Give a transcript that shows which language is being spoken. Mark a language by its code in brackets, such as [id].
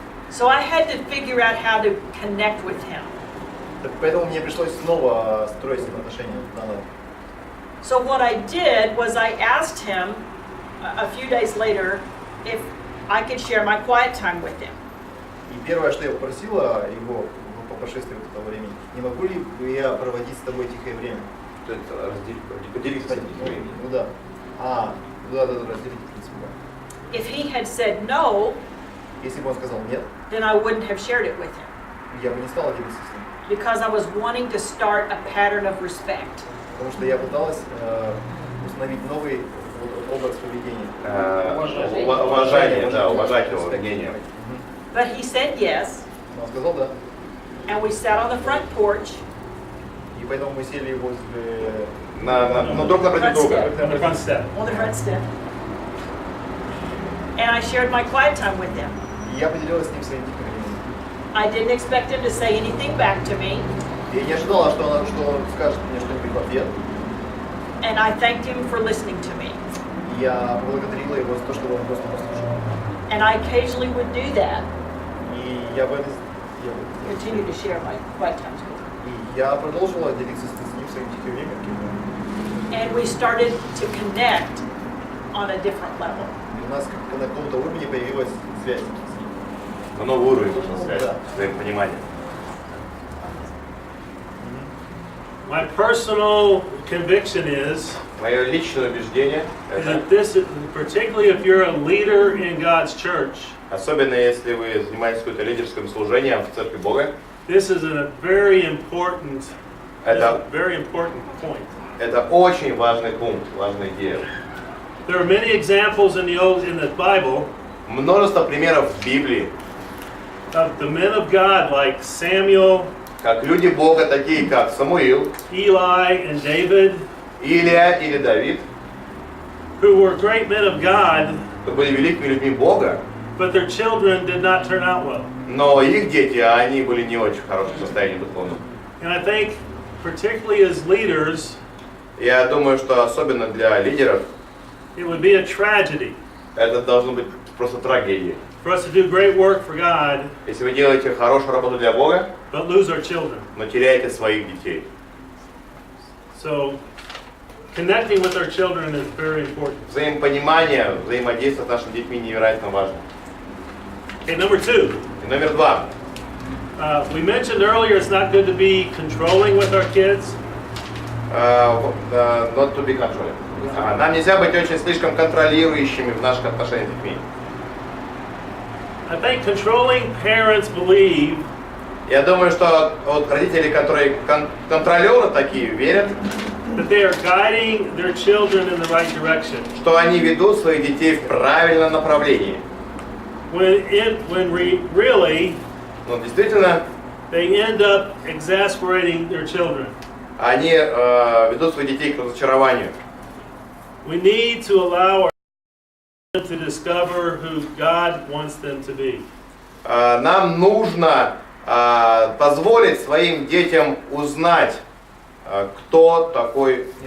[en] So I had to figure out how to connect with him. [ru] Поэтому мне пришлось снова строить с ним отношения наново. [en] So what I did was I asked him a few days later if I could share my quiet time with him. [ru] И первое, что я попросила его по прошествии этого времени, не могу ли я проводить с тобой тихое время? Поделиться временем. Ну да. Да, разделите, в принципе, да. [en] If he had said no, [ru] Если бы он сказал нет, [en] then I wouldn't have shared it with him [ru] я бы не стала делиться с ним. [en] because I was wanting to start a pattern of respect. [ru] Потому что я пыталась установить новый образ поведения. Уважение, да, уважать его мнение. [en] But he said yes, [ru] Но он сказал да. [en] and we sat on the front porch, [ru] И поэтому мы сели возле... Друг напротив друга. [en] On the front step. on the front step, and I shared my quiet time with him. [ru] И я поделилась с ним своим тихим временем. [en] I didn't expect him to say anything back to me, [ru] И не ожидала, что он скажет мне что-нибудь в ответ. [en] and I thanked him for listening to me. [ru] И я поблагодарила его за то, что он просто послушал. [en] And I occasionally would do that, [ru] И я в это... [en] continue to share my quiet times with him. [ru] И я продолжила делиться с ним своим тихим временем. [en] And we started to connect on a different level. [ru] И у нас на каком-то уровне появилась связь с ним. На новый уровень нужно связь, Да. взаимопонимание. [en] My personal conviction is [ru] Мое личное убеждение, это, [en] that this, particularly if you're a leader in God's church, [ru] особенно если вы занимаетесь каким-то лидерским служением в Церкви Бога, [en] this is a very important [ru] это [en] point. [ru] Это очень важный пункт, важная идея. [en] There are many examples in the Bible [ru] Множество примеров в Библии, [en] of the men of God like Samuel, [ru] как люди Бога, такие как Самуил, [en] Eli, and David, [ru] Илия или Давид, [en] who were great men of God, [ru] кто были великими людьми Бога, [en] but their children did not turn out well. [ru] но их дети, они были не очень в хорошем состоянии духовном. [en] And I think, particularly as leaders, [ru] Я думаю, что особенно для лидеров [en] it would be a tragedy [ru] это должно быть просто трагедией. [en] for us to do great work for God, [ru] Если вы делаете хорошую работу для Бога, [en] but lose our children. [ru] но теряете своих детей. [en] So, connecting with our children is very important. [ru] Взаимопонимание, взаимодействие с нашими детьми невероятно важно. [en] Okay, number 2. [ru] И номер 2. [en] We mentioned earlier it's not good to be controlling with our kids. Not to be controlling. [ru] Нам нельзя быть очень слишком контролирующими в наших отношениях с детьми. [en] I think controlling parents believe [ru] Я думаю, что вот родители, которые контролеры такие, верят, [en] that they are guiding their children in the right direction. [ru] что они ведут своих детей в правильном направлении. [en] When really [ru] Но действительно, [en] they end up exasperating their children. [ru] они ведут своих детей к разочарованию. [en] We need to allow our children to discover who God wants them to be. [ru] Нам нужно позволить своим детям узнать, кто такой